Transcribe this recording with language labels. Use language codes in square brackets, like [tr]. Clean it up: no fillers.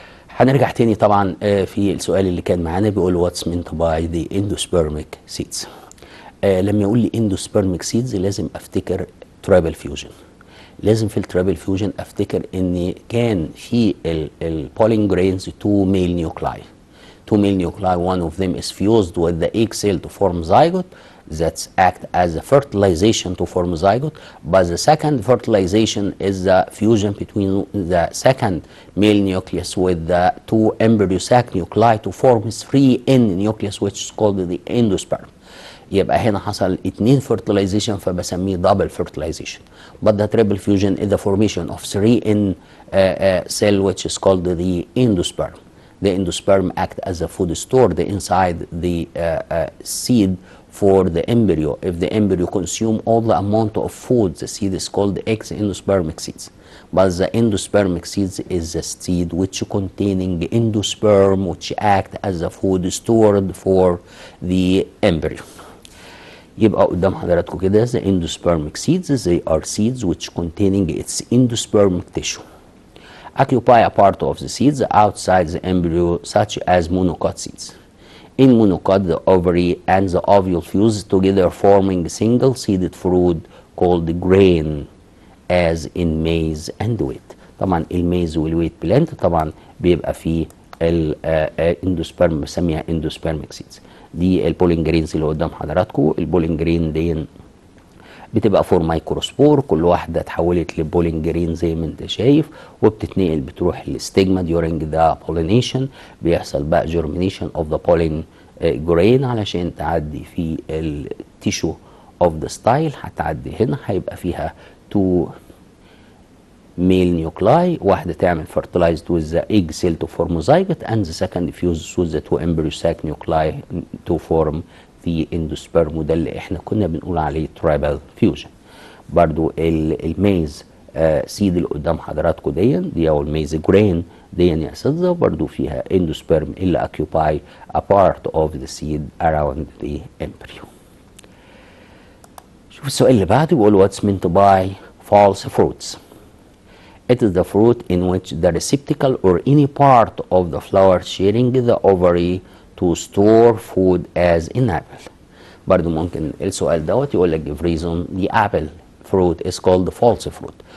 [ar] هنرجع تاني طبعا في السؤال اللي كان معانا، بيقول واتس [en] meant by the endospermic seeds. [ar] لما يقول لي endospermic seeds لازم افتكر ترابل فيوجن. لازم في الترابل فيوجن افتكر ان كان في البولين جرينز تو ميل نيوكلاي. [en] One of them is fused with the egg cell to form zygote that act as a fertilization to form zygote, but the second fertilization is the fusion between the second male nucleus with the two embryo sac nuclei to form 3N nucleus, which is called the endosperm. [ar] يبقى هنا حصل 2 fertilization فبسميه [en] double fertilization. But the triple fusion is the formation of 3N cell, which is called the endosperm. The endosperm act as a food stored inside the seed for the embryo. If the embryo consume all the amount of food, the seed is called endospermic seeds. But the endospermic seeds is the seed which containing endosperm, which act as a food stored for the embryo. [ar] يبقى قدام حضراتكم كده [en] the endospermic seeds, they are seeds which containing its endospermic tissue. Occupy a part of the seeds outside the embryo, such as monocot seeds. In monocot, the ovary and the ovule fuse together, forming a single-seeded fruit called grain, as in maize and wheat. [ar] طبعا الميز والويت بلانت طبعا بيبقى فيه الاندوسبرم، بسميها endospermic seeds. دي البولين جرينز اللي قدام حضراتكم. البولين جرين دي بتبقى فور مايكروسبور، كل واحده اتحولت لبولين جرين زي ما انت شايف، وبتتنقل بتروح للستيجما [en] during the pollination. بيحصل بقى germination of the pollen grain [ar] علشان تعدي في التيشو [en] of the style. [ar] هتعدي هنا هيبقى فيها [en] 2 male nuclei، [ar] واحدة تعمل [en] fertilized with the egg cell to form zygote, and the second fuse with the 2 embryo sac nuclei to form the endosperm. [ar] وده اللي احنا كنا بنقول عليه tribal fusion. برضو الميز سيد اللي قدام حضراتكم دي او الميز جرين دي يا اساتذه، برضو فيها endosperm اللي [en] occupy a part of the seed around the embryo. [ar] شوف السؤال اللي بعده بيقول [en] what's meant by false fruits. It is the fruit in which the receptacle or any part of the flower sharing the ovary to store food as an apple. [ar] برضو ممكن السؤال دوت يقول لك [en] give reason the apple fruit is called false fruit.